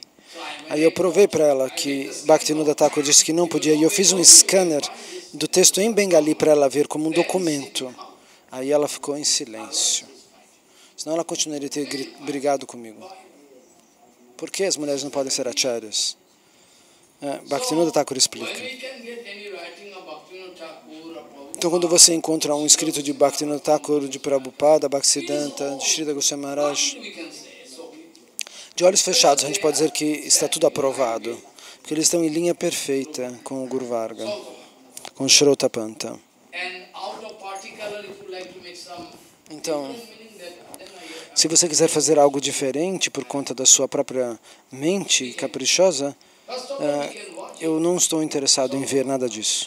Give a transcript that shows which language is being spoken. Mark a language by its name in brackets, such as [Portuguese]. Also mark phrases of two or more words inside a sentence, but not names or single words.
[Portuguese] Aí eu provei para ela que Bhaktivinoda Thakur disse que não podia, e eu fiz um scanner do texto em bengali para ela ver como um documento. Aí ela ficou em silêncio. Senão ela continuaria a ter brigado comigo. Por que as mulheres não podem ser acharyas? Bhaktivinoda Thakur explica. Então, quando você encontra um escrito de Bhaktivinoda Thakur, de Prabhupada, Bhaktisiddhanta, de Srila Goswami Maharaj, de olhos fechados, a gente pode dizer que está tudo aprovado, porque eles estão em linha perfeita com o Guru Varga, com o Shrautapanta. Então, se você quiser fazer algo diferente por conta da sua própria mente caprichosa, eu não estou interessado em ver nada disso.